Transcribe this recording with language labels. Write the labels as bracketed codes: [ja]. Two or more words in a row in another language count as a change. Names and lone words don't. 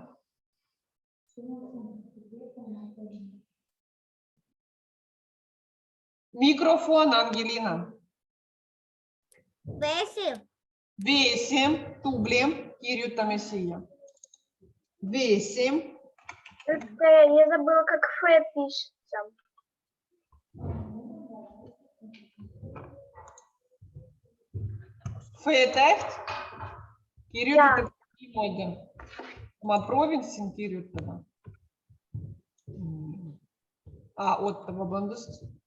[et] Mikrofon, Angelina. Vesi. Vesi, tubli, kirjutame siia. Vesi. [ru] Я забыла, как Ф пишется. [et] F-täht kirjutatakse niimoodi. Ma proovin siin kirjutada. Oota, vabandust.